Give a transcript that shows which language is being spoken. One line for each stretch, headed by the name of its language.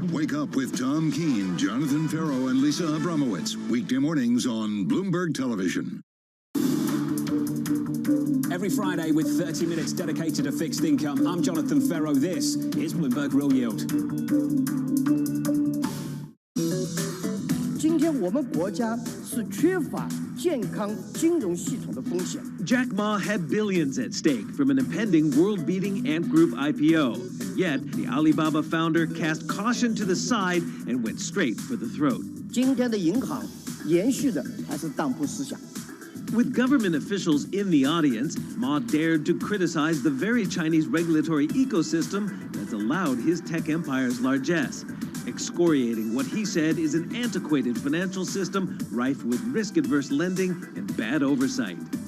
English: Wake up with Tom Keene, Jonathan Ferro, and Lisa Abramowitz. Weekday mornings on Bloomberg Television. Every Friday with 30 minutes dedicated to fixed income, I'm Jonathan Ferro. This is Bloomberg Real Yield.
Chinese: 我们国家是缺乏健康金融系统的风险。
English: Jack Ma had billions at stake from an impending world-beating Ant Group IPO. Yet, the Alibaba founder cast caution to the side and went straight for the throat.
Chinese: 今天的银行延续的还是当铺思想。
English: With government officials in the audience, Ma dared to criticize the very Chinese regulatory ecosystem that's allowed his tech empire's largesse, excoriating what he said is an antiquated financial system rife with risk-adverse lending and bad oversight.